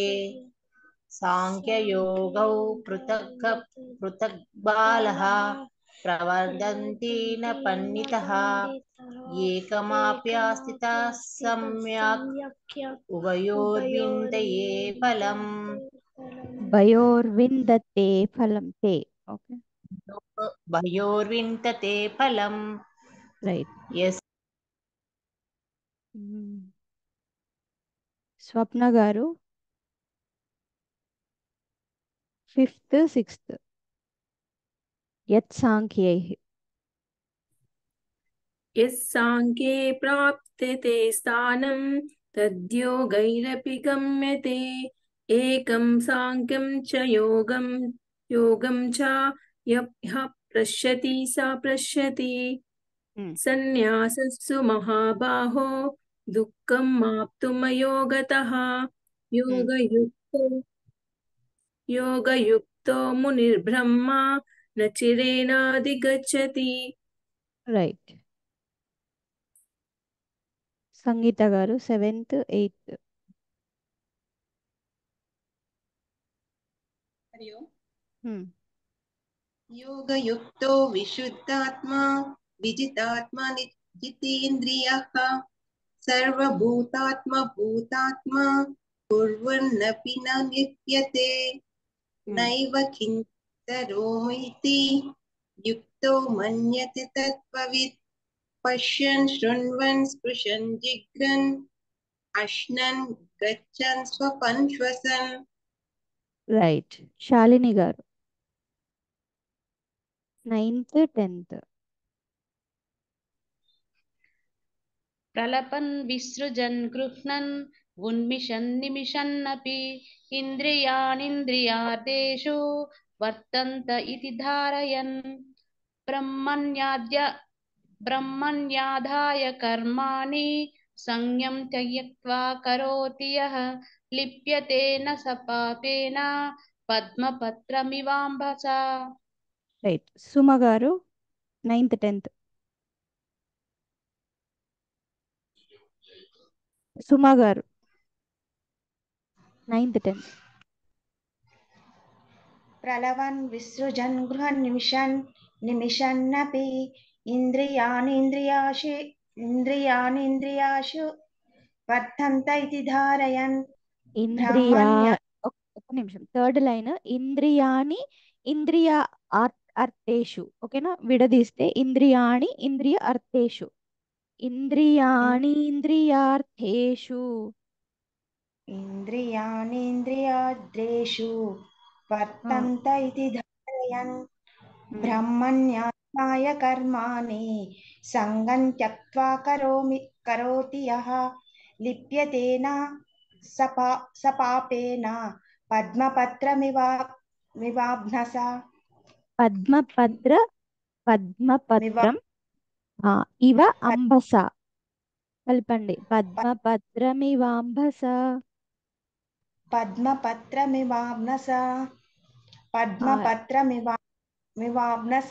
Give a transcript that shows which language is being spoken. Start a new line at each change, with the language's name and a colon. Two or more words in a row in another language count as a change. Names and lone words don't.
Sanskrit: साङ्ख्ययोगौ पृथक् बालः प्रवर्धन्ति न पंडितः एकमाप्यास्थितः सम्यक् उभयोर्विन्दते फलम्. భయోర్విందతే ఫలం తే. ఓకే भयोर्विन्दते फलम्.
Telugu: రైట్. ఎస్. స్వప్న గారు
English: fifth sixth.
Sanskrit: యత్ సాంఖ్యైః. यस्साङ्ख्ये प्राप्यते स्थानं तद्योगैरपि गम्यते। एकं साङ्ख्यं च योगं च यः पश्यति सा पश्यति। सन्न्यासस्तु महाबाहो दुःखं माप्तुमयो गतः। योगयुक्तो मुनिर्ब्रह्मा न चिरेणाधिगच्छति.
Telugu: రైట్. సంగీత గారు
English: seventh eighth.
Sanskrit: हरि ओम्. योगयुक्तो विशुद्धात्मा विजितात्मा जितेन्द्रियः सर्वभूतात्मा भूतात्मा कुर्वन्नपि न लिप्यते नैव किञ्चिदरोमिति युक्तो मन्यते तत्त्ववित् पश्यन् शृण्वन् स्पृशन् जिघ्रन् अश्नन् गच्छन् स्वपन् श्वसन्.
Telugu: రైట్. శాలిని గారు
English: ninth tenth.
Sanskrit: प्रलपन् विसृजन् गृह्णन् उन्मिषन् निमिषन्नपि इन्द्रियाणीन्द्रियार्थेषु वर्तन्त इति धारयन् ब्रह्मण्याधाय कर्माणि संयम त्यक्त्वा करोति यः लिप्यते न स पापेन पद्मपत्रमिवाम्भसा.
Telugu: రైట్. సుమ గారు
English: ninth tenth.
Telugu: సుమా గారు 9th 10th.
Sanskrit: प्रलवन् विसृजन् गृहनिमिषन् निमिषन्नपि इन्द्रियाणीन्द्रियाशु वर्धन्त इति धारयन् ఇంద్రియా ब्राह्मण्य
Telugu: ఒక్క నిమిషం,
English: third line.
Sanskrit: ఇంద్రియాని ఇంద్రియ అర్థేషు.
Telugu: ఓకేనా, విడదీస్తే
Sanskrit: ఇంద్రియాణి ఇంద్రియ అర్థేషు. ఇంద్రియాణి ఇంద్రియార్థేషు. इन्द्रियाणीन्द्रियाद्रेषु वर्तन्त इति धारयन् ब्रह्मण्यात्माय कर्माणि सङ्गं त्यक्त्वा करोति यः लिप्यतेन सपापेन पद्मपत्रमिवाम्भसा పద్మపత్రం ఇవ అంబస.
Telugu: కలపండి. పద్మపత్రమివాంబస.
Sanskrit: పద్మపత్రమివాంబస.